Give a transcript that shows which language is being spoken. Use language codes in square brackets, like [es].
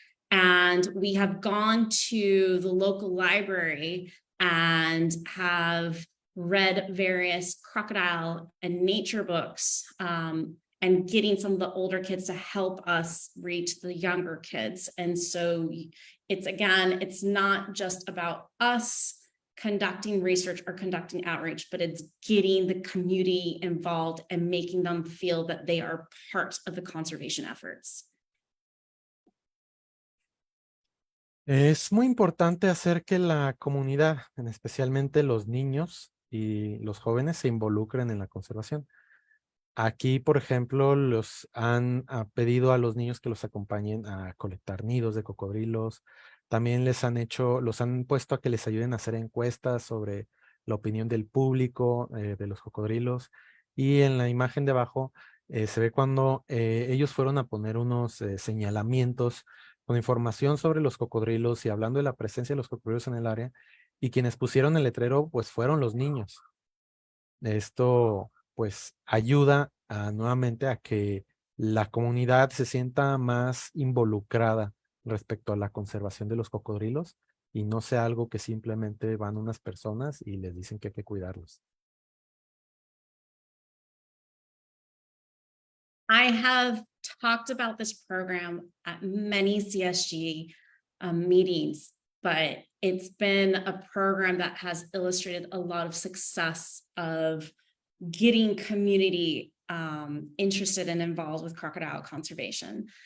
[en] And we have gone to the local library and have read various crocodile and nature books, and getting some of the older kids to help us reach the younger kids. And so it's not just about us conducting research or conducting outreach, but it's getting the community involved and making them feel that they are part of the conservation efforts. [es] Es muy importante hacer que la comunidad, especialmente los niños y los jóvenes, se involucren en la conservación. Aquí, por ejemplo, los han pedido a los niños que los acompañen a colectar nidos de cocodrilos. También los han puesto a que les ayuden a hacer encuestas sobre la opinión del público de los cocodrilos. Y en la imagen de abajo se ve cuando ellos fueron a poner unos señalamientos con información sobre los cocodrilos y hablando de la presencia de los cocodrilos en el área. Y quienes pusieron el letrero, pues fueron los niños. Esto pues ayuda nuevamente a que la comunidad se sienta más involucrada respecto a la conservación de los cocodrilos y no sea algo que simplemente van unas personas y les dicen que hay que cuidarlos. [en] I have talked about this program at many CSG meetings, but it's been a program that has illustrated a lot of success of getting community interested and involved with crocodile conservation.